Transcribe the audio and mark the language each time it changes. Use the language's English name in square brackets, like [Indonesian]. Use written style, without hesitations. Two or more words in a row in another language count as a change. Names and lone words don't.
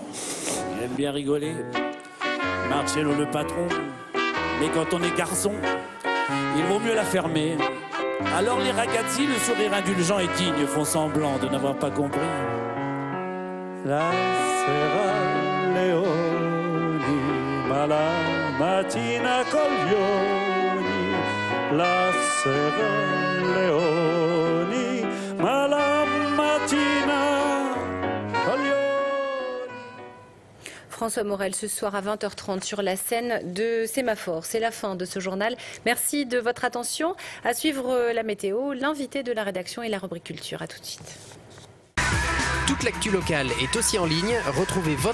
[French] Il aime bien rigoler. Marcello le patron, mais quand on est garçon, il vaut mieux la fermer. Alors les ragazzi, le sourire indulgent et digne, font semblant de n'avoir pas compris. [Italian] La sera leoni, ma la mattina coglioni. La sera leoni, ma la mattina coglioni. [French] François Morel, ce soir à 20h30 sur la scène de Sémaphore. C'est la fin de ce journal. Merci de votre attention. À suivre la météo, l'invité de la rédaction et la rubrique culture. À tout de suite. Toute l'actu locale est aussi en ligne.